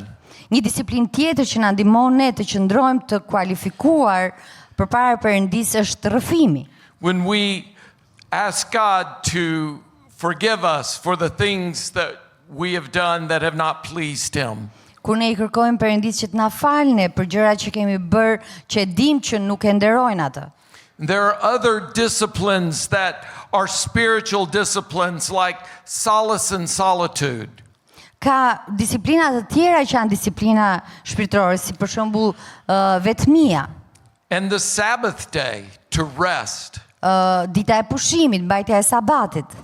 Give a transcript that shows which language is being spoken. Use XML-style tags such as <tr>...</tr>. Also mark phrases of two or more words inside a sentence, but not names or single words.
<sq>Një disiplinë tjetër që na ndihmon ne të qëndrojmë të kualifikuar përpara Perëndisë është rrëfimi.</sq> <en>When we ask God to forgive us for the things that we have done that have not pleased him.</en> <sq>Kur ne i kërkojmë Perëndisë që të na falë për gjërat që kemi bërë që e dimë që nuk e nderojnë atë.</sq> <en>There are other disciplines that are spiritual disciplines like solace and solitude.</en> <sq>Ka disiplina të tjera që janë disiplina shpirtërore, si për shembull vetmia,</sq> <en>And the Sabbath day to rest.</en> <sq>dita e pushimit, mbajtja e sabatit.</sq>